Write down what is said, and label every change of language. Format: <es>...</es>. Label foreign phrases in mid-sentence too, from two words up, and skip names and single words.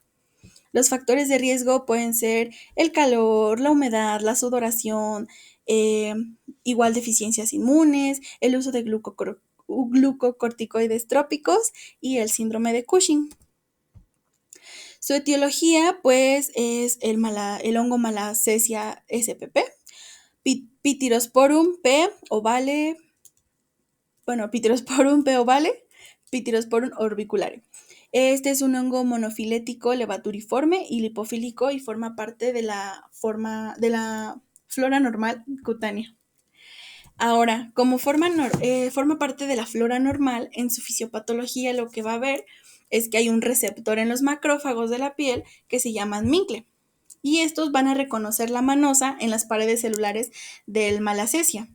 <es>Los factores de riesgo pueden ser el calor, la humedad, la sudoración, igual deficiencias inmunes, el uso de glucocorticoides trópicos y el síndrome de Cushing. Su etiología, pues, es el hongo Malassezia spp, Pityrosporum p. ovale, Pityrosporum orbiculare. Este es un hongo monofilético, levaturiforme y lipofílico y forma parte de la flora normal cutánea. Ahora, como forma parte de la flora normal, en su fisiopatología lo que va a ver es que hay un receptor en los macrófagos de la piel que se llaman Mincle, y estos van a reconocer la manosa en las paredes celulares del Malassezia.</es>